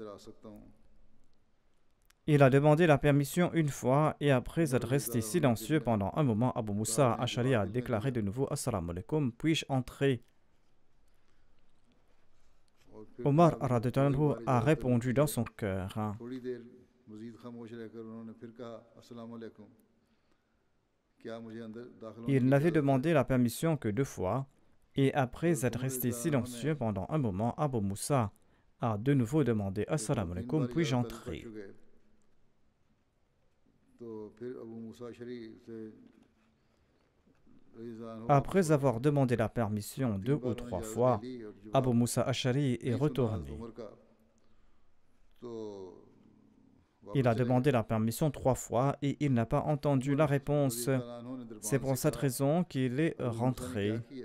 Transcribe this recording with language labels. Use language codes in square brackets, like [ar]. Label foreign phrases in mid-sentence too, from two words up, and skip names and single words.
[fr] Il a demandé la permission une fois et après être resté silencieux pendant un moment, Abu Moussa Ashari a déclaré de nouveau: [ar] السلام عليكم, [fr] puis-je entrer? Omar radhiyallahu anhu a répondu dans son cœur. [hi] थोड़ी देर मजीद खामोश रहकर उन्होंने फिर कहा [ar] السلام عليكم, [hi] क्या मुझे अंदर दाखिल होने [fr] Il [hi] की [fr] n'avait [hi] इजाज़त है? [fr] demandé la permission que 2 fois, et après être resté silencieux pendant un moment, Abu Moussa a de nouveau demandé [ar] السلام عليكم, [fr] puis-je entrer? [hi] तो फिर अबू मूसा अशरी से [fr] Après avoir demandé la permission 2 ou 3 fois, Abu Moussa Ashari est retourné. Il a demandé la permission 3 fois et il n'a pas entendu la réponse. C'est pour cette raison qu'il est rentré.